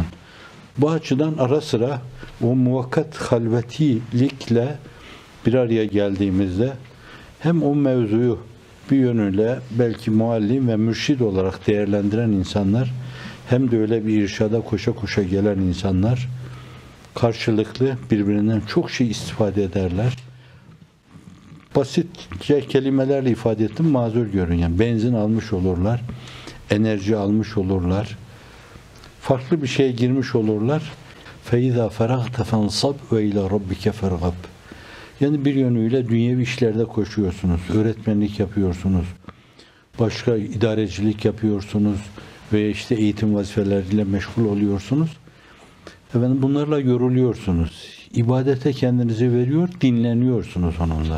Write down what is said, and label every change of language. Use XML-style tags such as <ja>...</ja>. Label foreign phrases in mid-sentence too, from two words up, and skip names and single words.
<tr>Bu açıdan ara sıra o muvakkat halvetilikle bir araya geldiğimizde hem o mevzuyu bir yönüyle belki muallim ve mürşid olarak değerlendiren insanlar hem de öyle bir irşada koşa koşa gelen insanlar karşılıklı birbirinden çok şey istifade ederler. Basitçe kelimelerle ifade ettim, mazur görün. Yani benzin almış olurlar, enerji almış olurlar, farklı bir şeye girmiş olurlar.</tr> <ar>فَاِذَا فَرَغْتَ فَانْصَبْ وَاِلَى رَبِّكَ فَرْغَبْ.</ar> <tr>Yani bir yönüyle dünyevi işlerde koşuyorsunuz, öğretmenlik yapıyorsunuz, başka idarecilik yapıyorsunuz ve işte eğitim vazifeleriyle meşgul oluyorsunuz. Efendim bunlarla yoruluyorsunuz. İbadete kendinizi veriyor, dinleniyorsunuz onunla.</tr>